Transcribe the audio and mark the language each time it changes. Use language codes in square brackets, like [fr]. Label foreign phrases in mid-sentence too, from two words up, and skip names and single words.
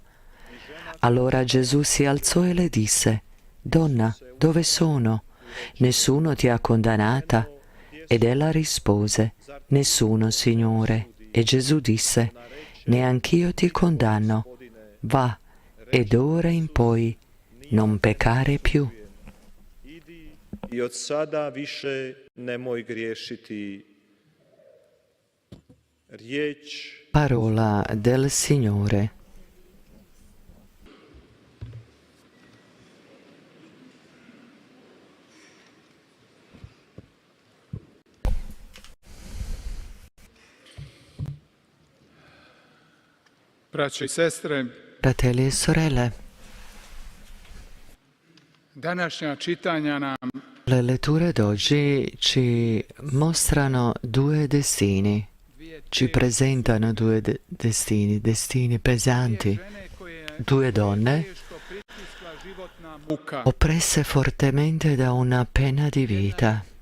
[it] Allora Gesù si alzò e le disse: Donna, dove sono? Nessuno ti ha condannata? Ed ella rispose: Nessuno, Signore. E Gesù disse: Neanch'io ti condanno. Va, ed ora in poi non peccare più. [hr] I od sada više nemoj griješiti. Riječ [it] Parola del Signore. [hr] Braće i sestre, [it] Fratelli e sorelle, [hr] današnja čitanja nam [it] le letture d'oggi ci mostrano due destini, ci presentano due destini pesanti, due donne oppresse fortemente da una pena di vita.